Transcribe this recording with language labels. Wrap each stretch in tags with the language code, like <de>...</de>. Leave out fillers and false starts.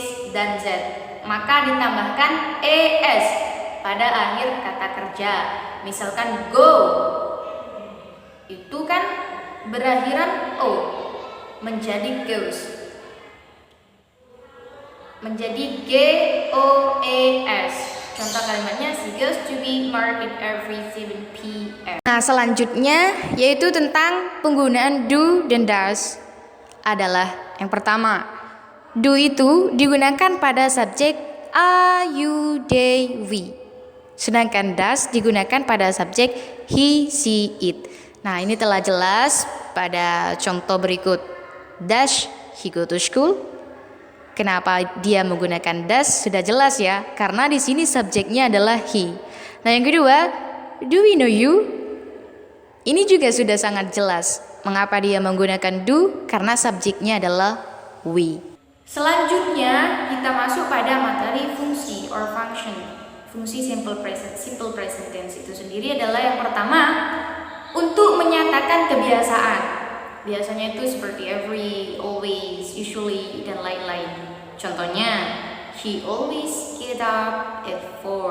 <id>dan Z, maka ditambahkan es pada akhir kata kerja. Misalkan go, itu kan berakhiran o, menjadi goes, menjadi goes. Contoh kalimatnya,</id> <en>she goes to the market every 7 p.m.</en> <id>Nah, selanjutnya yaitu tentang penggunaan do dan does. Adalah yang pertama, do itu digunakan pada subjek a, you, they, we. Sedangkan does digunakan pada subjek he, she, it. Nah, ini telah jelas pada contoh berikut.</id> <en>Does he go to school?</en> <id>Kenapa dia menggunakan does? Sudah jelas ya, karena di sini subjeknya adalah he. Nah, yang kedua,</id> <en>do we know you?</en> <id>Ini juga sudah sangat jelas. Mengapa dia menggunakan do? Karena subjeknya adalah we. Selanjutnya kita masuk pada materi fungsi or function. Fungsi simple present tense itu sendiri adalah yang pertama, untuk menyatakan kebiasaan. Biasanya itu seperti every, always, usually, dan lain-lain. Contohnya,</id> <en>he always get up at 4.</en>